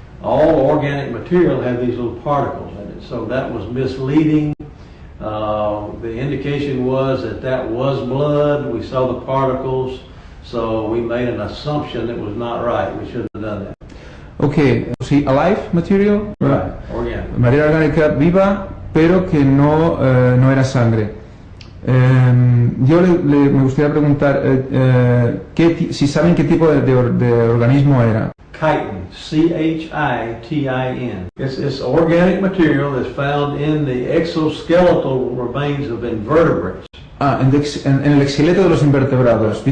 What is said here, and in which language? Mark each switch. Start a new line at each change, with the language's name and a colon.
English: All organic material had these little particles in it, so that was misleading. The indication was that that was blood. We saw the particles, so we made an assumption that was not right. We shouldn't have done that. Okay, see, alive material, right? Organic.
Spanish: Materia orgánica viva, pero que no era sangre. Yo me gustaría preguntar si saben qué tipo de organismo era.
English: Chitin, C-H-I-T-I-N. It's organic material that's found in the exoskeletal remains of invertebrates.
Spanish: En el esqueleto de los invertebrados.